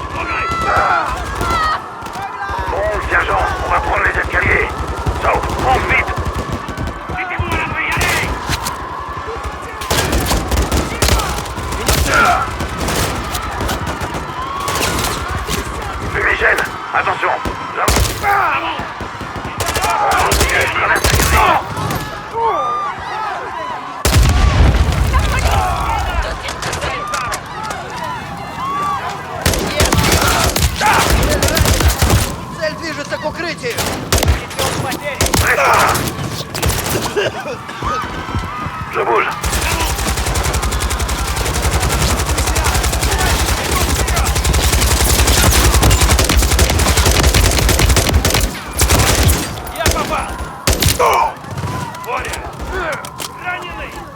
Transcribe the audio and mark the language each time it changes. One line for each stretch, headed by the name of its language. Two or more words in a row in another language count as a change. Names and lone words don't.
French: Bon, sergent, on va prendre les escaliers. Sauf, monte vite. Fumigène, attention. Là.
Russian: Цель движется к укрытию!
French: Je bouge.
Russian: Я попал! Боря! Раненый!